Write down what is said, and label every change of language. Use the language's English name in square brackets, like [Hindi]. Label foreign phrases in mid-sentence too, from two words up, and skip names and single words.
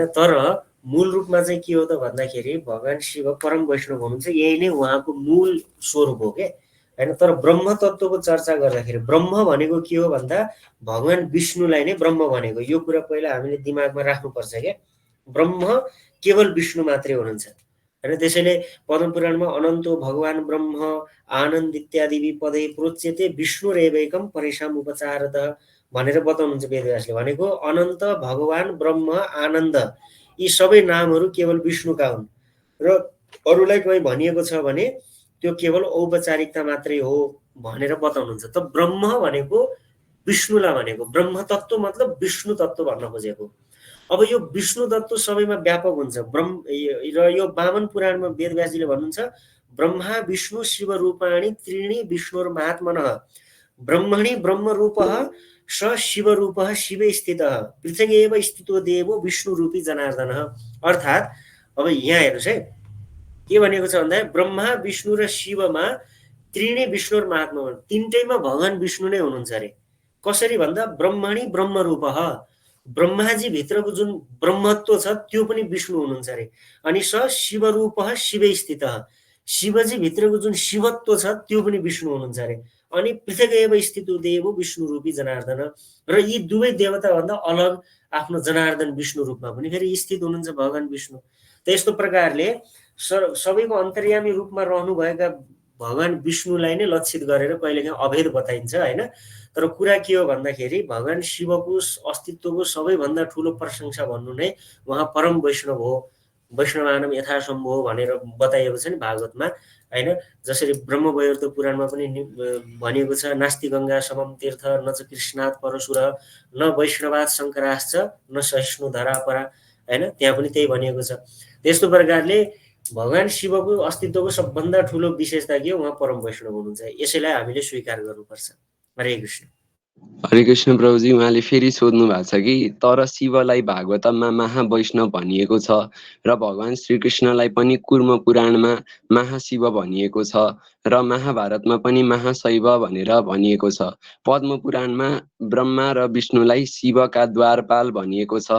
[Nepali] तर मूल रूपमा चाहिँ के हो त भन्दाखेरि भगवान् शिव परम वैष्णव हुनुहुन्छ, यही नै उहाँको मूल स्वरूप हो के होइन। तर ब्रह्म तत्त्वको चर्चा गर्दाखेरि ब्रह्म भनेको के हो भन्दा भगवान् विष्णुलाई नै ब्रह्म भनेको, यो कुरा पहिला हामीले दिमागमा राख्नुपर्छ क्या। ब्रह्म केवल विष्णु मात्रै हुनुहुन्छ होइन। त्यसैले पद्म पुराणमा [Sanskrit] अनन्तो भगवान् ब्रह्म आनन्द इत्यादि पदै प्रोच्यते विष्णुरेवैकम परेशान उपचारत [Nepali] भनेर बताउनुहुन्छ वेदव्यासले। भनेको अनन्त भगवान् ब्रह्म आनन्द यी सबै नामहरू केवल विष्णुका हुन् र अरूलाई कहीँ भनिएको छ भने त्यो केवल औपचारिकता मात्रै हो भनेर बताउनुहुन्छ। त ब्रह्म भनेको विष्णुलाई भनेको, ब्रह्म तत्त्व मतलब विष्णु तत्त्व भन्न खोजेको। अब यो विष्णु तत्त्व सबैमा व्यापक हुन्छ। र यो वामन पुराणमा वेदव्यासजीले भन्नुहुन्छ [Sanskrit] ब्रह्मा विष्णु शिव रूपाणि त्रीणि विष्णुर्महात्मनः ब्रह्मणि ब्रह्मरूपः स शिवरूपः शिवे स्थितः पृथगेव स्थितो देवो विष्णु रूपी जनार्दन। [Nepali] अर्थात् अब यहाँ हेर्नुहोस् है, के भनेको छ भन्दा ब्रह्मा विष्णु र शिवमा [Sanskrit] त्रीणि विष्णुर्महात्मा, [Nepali] तिनटैमा भगवान् विष्णु नै हुनुहुन्छ अरे। कसरी भन्दा [Sanskrit] ब्रह्मणि ब्रह्मरूपः, [Nepali] ब्रह्माजी भित्रको जुन ब्रह्मत्व छ त्यो पनि विष्णु हुनुहुन्छ अरे। [Sanskrit] अनि स शिवरूपः शिवै स्थितः, [Nepali] शिवजी भित्रको जुन शिवत्व छ त्यो पनि विष्णु हुनुहुन्छ अरे। [Sanskrit] अनि पृथक एव स्थितो देवो विष्णु रूपी जनार्दन, [Nepali] र यी दुवै देवताभन्दा अलग आफ्नो जनार्दन विष्णु रूपमा पनि फेरि स्थित हुनुहुन्छ भगवान विष्णु। त यस्तो प्रकारले सबैको अन्तर्यामी रूपमा रहनुभएका भगवान विष्णुलाई नै लक्षित गरेर कहिलेकाहीँ अभेद बताइन्छ होइन। तर कुरा के हो भन्दाखेरि भगवान शिवको अस्तित्वको सबैभन्दा ठुलो प्रशंसा भन्नु नै उहाँ परम वैष्णव हो, [Sanskrit] वैष्णवानम यथासम्भव [Nepali] हो भनेर बताइएको छ नि भागवतमा होइन। जसरी ब्रह्मवैवर्त पुराणमा पनि भनिएको छ, [Sanskrit] नास्ति गङ्गा समम तीर्थ न च कृष्णात् परशुर न वैष्णवात् शङ्कराश्च न सहिष्णु धरापरा [Nepali] होइन, त्यहाँ पनि त्यही भनिएको छ। त्यस्तो प्रकारले भगवान शिवको अस्तित्वको सबभन्दा ठुलो विशेषता के हो, उहाँ परम वैष्णव हुनुहुन्छ। यसैलाई हामीले स्वीकार गर्नुपर्छ। हरे कृष्ण। हरे कृष्ण प्रभुजी, उहाँले फेरि सोध्नु भएको छ कि तर शिवलाई भागवतममा महावैष्णव भनिएको छ र भगवान श्रीकृष्णलाई पनि कुर्म पुराणमा महाशिव भनिएको छ र महाभारतमा पनि महाशैव भनेर भनिएको छ। पद्म पुराणमा ब्रह्मा र विष्णुलाई शिवका द्वारपाल भनिएको छ।